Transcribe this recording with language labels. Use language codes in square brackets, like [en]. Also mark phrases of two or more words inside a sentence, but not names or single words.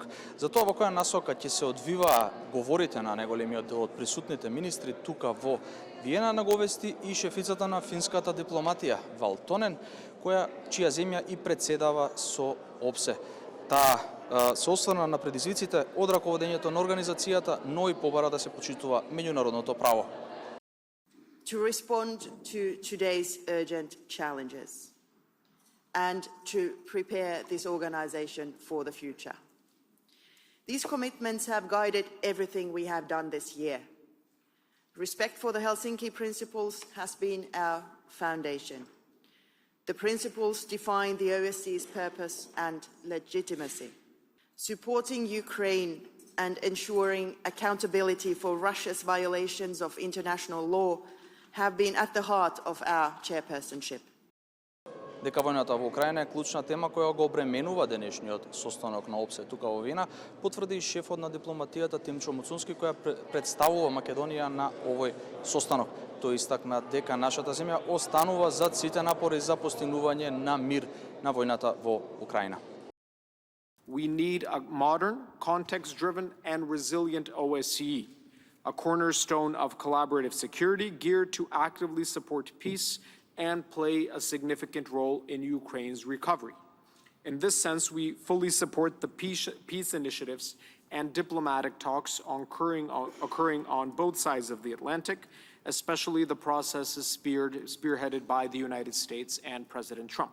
[mk] Затоа во која насока ќе се одвиваа говорите на најголемиот дел од присутните министри тука во Виена, наговести и шефицата на финската дипломатија Валтонен, чија земја и председава со ОПСЕ. Таа се осврна на предизвиците од раководењето на организацијата, но и побара да се почитува меѓународното право. [en] To respond to today's urgent challenges and to prepare this organization for the future. These commitments have guided everything we have done this year. Respect for the Helsinki principles has been our foundation. The principles define the OSCE's purpose and legitimacy. Supporting Ukraine and ensuring accountability for Russia's violations of international law have been at the heart of our chairpersonship. [mk] Дека војната во Украина е клучна тема која го обременува денешниот состанок на ОПСЕ тука во Виена, потврди и шефот на дипломатијата Тимчо Муцунски, која представува Македонија на овој состанок. Тој истакна дека нашата земја останува зад сите напори за постигнување на мир на војната во Украина. [en] We need a modern, context-driven and resilient OSCE, a cornerstone of collaborative security geared to actively support peace and play a significant role in Ukraine's recovery. In this sense, we fully support the peace initiatives and diplomatic talks occurring on both sides of the Atlantic, especially the processes spearheaded by the United States and President Trump.